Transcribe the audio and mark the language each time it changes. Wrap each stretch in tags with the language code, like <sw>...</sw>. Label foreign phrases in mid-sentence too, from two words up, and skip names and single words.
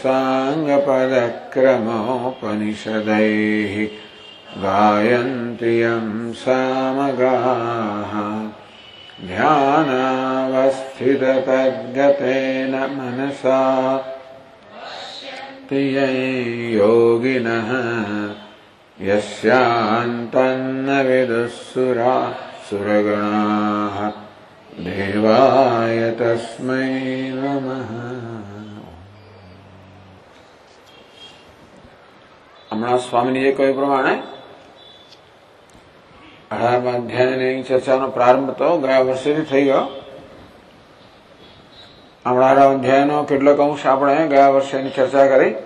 <sa>साङ्गपदक्रमोपनिषदैः गायन्ति यं सामगाः ध्यानावस्थिततद्गतेन मनसा तियै योगिनः यस्यान्तन्न विदुःसुरासुरगणाः देवाय तस्मै नमः।</sa> <gu>હમણાં સ્વામીજીએ કહ્યું પ્રમાણે 18મા અધ્યાયની ચર્ચાનો પ્રારંભ તો ગયા વર્ષેથી થઈ ગયો. 18મા અધ્યાયનો કેટલોક અંશ આપણે ગયા વર્ષેની ચર્ચા કરી.</gu>